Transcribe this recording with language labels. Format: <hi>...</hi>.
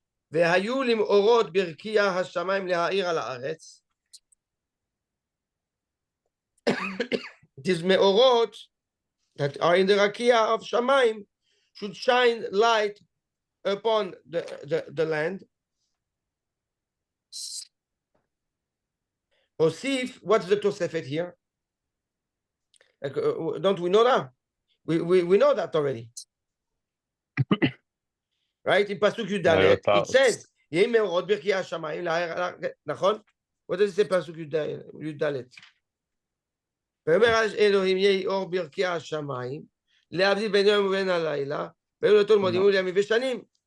<he>והיו למאורות ברקיע השמיים להאיר על הארץ.</he> <en>These meorot that are in the rakia of shamayim should shine light upon the land. Osif, what's the Tosefet here? Like, don't we know that? We know that already. Right? In Pasuk Yudalet, it says,</en> <he>Yeh meorot birkiah hashamayim la'er, nachon?</he> <en>What does it say, Pasuk Yudalet?</en> <he>ואומר אלוהים יהי אור ברקיע השמיים, להבדיל בין יום ובין הלילה, והיו לו תולמודים ולימים ושנים.</he>